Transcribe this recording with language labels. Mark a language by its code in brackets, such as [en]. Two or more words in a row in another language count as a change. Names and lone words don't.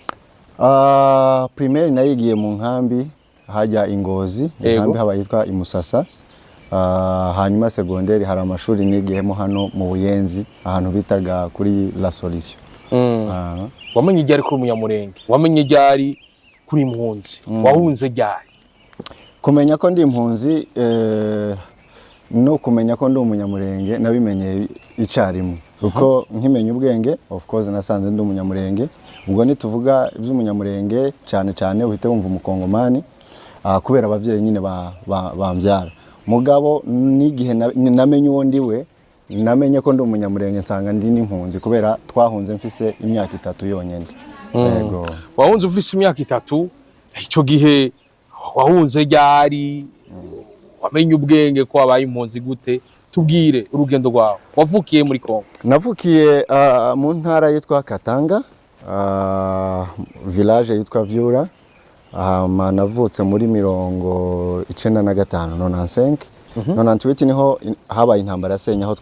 [rn] Primaire nayigiye mu nkambi hajya Ingozi nkambi haba yitwa Imusasa hanyuma secondaire hari amashuri nigiyemo hano mu Buyenzi ahantu bitaga kuri La Solution. Wamenye ryari kuri umunyamurenge wamenye ryari kuri impunzi wahunze ryari kumenya ko ndi impunzi no kumenya ko ndi umunyamurenge nabimenye icarimwe uko nkimenya ubwenge [en] of course [rn] nasanze ndi umunyamurenge ubwo nituvuga iby'umunyamurenge cyane uhite wumva umukongomani kubera abavyeyi nyine bambyara mugabo nigihe namenye uwo ndiwe namenye ko ndi umunyamurenge nsanga ndi n'impunzi kubera twahunze mfise imyaka 3 yonyene. Yego. Wahunze ufise imyaka 3 ico gihe wahunze ryari wamenye ubwenge ko abaye impunzi gute tubwire urugendo rwawe wavukiye muri Kongo. Navukiye mu ntara yitwa Katanga village yitwa Vyura navutse muri 1995 98 niho habaye intambara yasenya aho